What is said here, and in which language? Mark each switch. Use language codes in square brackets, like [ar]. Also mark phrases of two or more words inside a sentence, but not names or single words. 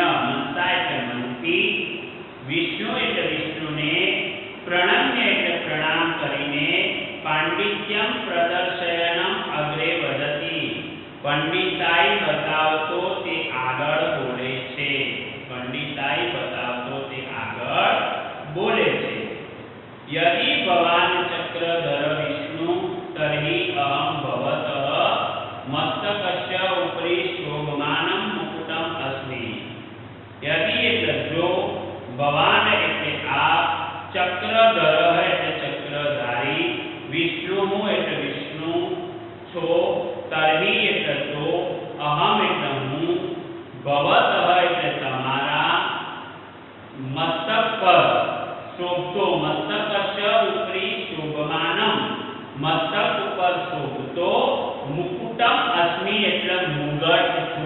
[gu] મનસા એટલે મનથી, વિષ્ણુ એટલે વિષ્ણુને, પ્રણમ્ય એટલે પ્રણામ કરીને, [sa] पाण्डित्यम् प्रदर्शयनम् अग्रे वदति. [gu] પંડિતાઈ બતાવતો તે આગળ બોલે છે. પંડિતાઈ બતાવતો તે આગળ બોલે છે. [sa] यदि भवान चक्रधर विष्णु तर्हि अहम भवतः मस्तकस्य उपरि शोभमानं मुकुटम अस्मि. [gu] यदि એટલે જો, ભવાન એટલે આપ, ચક્રધર એટલે ચક્રધારી, વિષ્ણુ એટલે વિષ્ણુ છો, તર્હિ એટલે તો, અહમ એટલે હું, ભવતઃ એટલે તમારા, મસ્તક પર શોભતો, [sa] मस्तकस्य उपरि शोभमानम् [gu] મસ્તક ઉપર શોભતો, [sa] मुकुटम् अस्मि [gu] એટલે મુગટ છું.